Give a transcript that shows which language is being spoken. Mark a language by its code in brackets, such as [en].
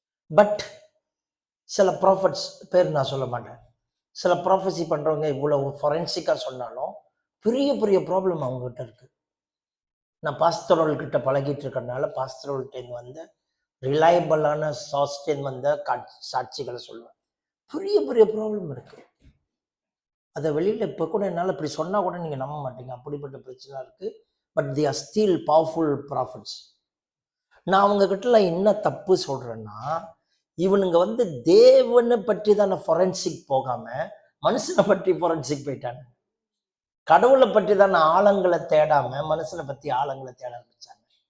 [ta] But சில prophets பேர் நான் சொல்ல மாட்டேன், சில ப்ராஃபஸி பண்றவங்க இவ்வளவு ஃபொரென்சிக்கா சொன்னாலும் பெரிய பெரிய ப்ராப்ளம் அவங்ககிட்ட இருக்கு. நான் பாஸ்டரோல் கிட்ட பழகிட்டு இருக்கிறதுனால பாஸ்டரோல்கிட்ட ரிலையபிளான சாஸ்டேன் சாட்சிகளை சொல்லுவேன். பெரிய பெரிய ப்ராப்ளம் இருக்கு. அதை வெளியில இப்போ கூட என்னால் இப்படி சொன்னா கூட நீங்க நம்ப மாட்டீங்க, அப்படிப்பட்ட பிரச்சனை இருக்கு. But [en] they are still powerful prophets. [ta] நான் அவங்க கிட்ட என்ன தப்பு சொல்றேன்னா, இவனுங்க தேவனை பற்றி தானே ஃபொரென்சிக் போகாம மனுஷனை பற்றி ஃபொரென்சிக் போயிட்டாங்க. கடவுளை பற்றி தானே ஆழங்களை தேடாம மனுஷனை பற்றி ஆழங்களை தேட ஆரம்பிச்சாங்க.